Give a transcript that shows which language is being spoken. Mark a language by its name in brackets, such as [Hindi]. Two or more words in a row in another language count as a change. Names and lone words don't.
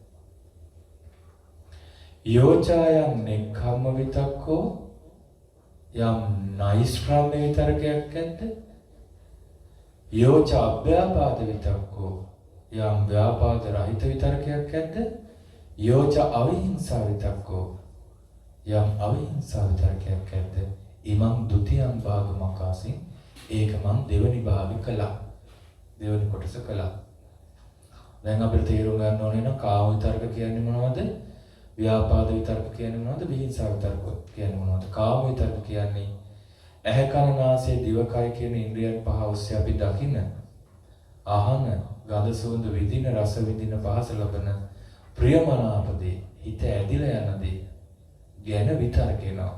[Pali] යෝචායන් නෙක්ඛම්ම විතක්කෝ [Sinhala] යම් නෛෂ්ක්‍රම්‍ය විතරකයක් ඇද්ද? [Pali] යෝච අභ්‍යාපාද විතක්කෝ [Sinhala] යම් ව්‍යාපාද රහිත විතරකයක් ඇද්ද? [Pali] යෝච අවිහිංසා විතක්කෝ [Sinhala] යම් අවිහිංසා විතරකයක් ඇද්ද? [Pali] ඉමං ဒ ුතියං භාගමකසින් [Sinhala] ඒක මම දෙවනි භාගය කළා. දෙවනි කොටස කළා. දැන් අපිට තේරුම් ගන්න ඕනේ නම් කාම විතරක කියන්නේ මොනවද? ව්‍යාපාද විතරක කියන්නේ මොනවද? විහිංසා විතරක කියන්නේ මොනවද? කාම විතරක කියන්නේ ඇහැ කන නාසය දිවකය කියන ඉන්ද්‍රියන් පහ ඔස්සේ අපි දකින්න, අහන, ගඳ සුවඳ විඳින, රස විඳින, පහස ලබන ප්‍රියමනාපදී හිත ඇදිලා යන දේ ගැන විතරකේනවා.